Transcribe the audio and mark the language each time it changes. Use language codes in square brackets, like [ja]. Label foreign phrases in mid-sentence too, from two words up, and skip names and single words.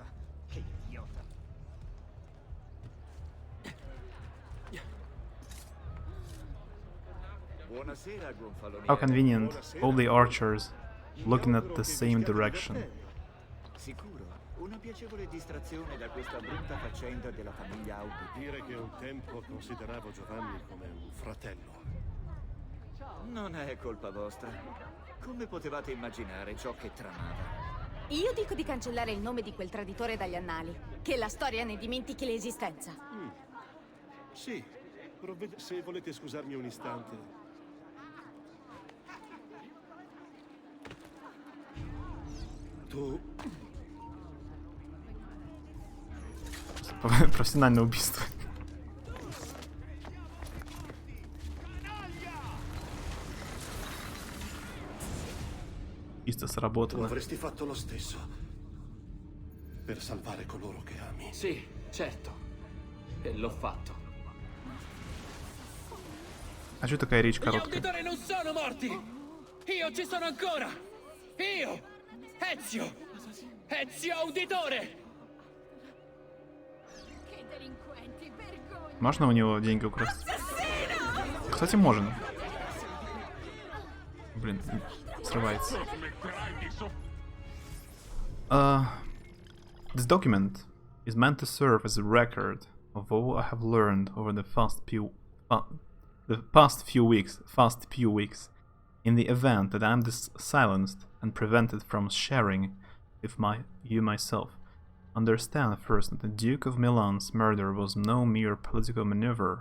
[it] Che idiota. Buonasera, gonfaloniere. [en] How convenient. All the archers looking at the same direction. [it] Sicuro? Una piacevole distrazione da questa brutta faccenda della famiglia Audi. Dire che un tempo consideravo Giovanni come un fratello. Non è colpa vostra. Come potevate immaginare ciò che tramava? Io dico di cancellare il nome di quel traditore dagli annali. Che la storia ne dimentichi l'esistenza. Sì, se volete scusarmi un istante. Tu... [ru] Профессиональное убийство. Чисто [it] Tu [ru] сработано. [it] avresti fatto lo stesso. Per salvare coloro che ami. Sì, certo. E l'ho fatto. [ru] А что такая речь [it] Gli [ru] короткая? [it] auditori non sono morti! Io ci sono ancora! Io! Ezio! Ezio Auditore! Che delinquenti, vergogna! [ru] Можно у него деньги украсть? Кстати, можно. Блин, срывается. [en] This document is meant to serve as a record of all I have learned over the past few weeks. In the event that I am silenced and prevented from sharing with you myself, understand first that the Duke of Milan's murder was no mere political maneuver.